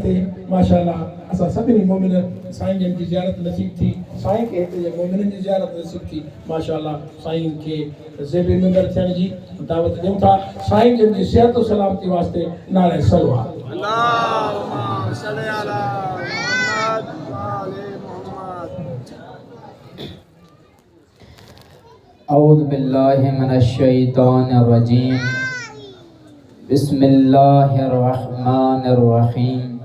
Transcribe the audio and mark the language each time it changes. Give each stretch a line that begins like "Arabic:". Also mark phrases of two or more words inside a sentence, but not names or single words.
Sindhi: ते माशाअल्लाह असां सभिनी मोमिन साईं जन जी ज़ियारत नसीब थी साईं खे हिते जे मोमिननि जी ज़ियारत नसीब थी माशाअल्लाह साईं खे ज़ेबे मिंबर थियण जी दावत ॾियूं था साईं जन जी सिहत सलामती वास्ते नाले सलवात
Arabic: اللهم صل على محمد وآل محمد. أعوذ بالله من الشيطان الرجيم. بسم الله الرحمن الرحيم.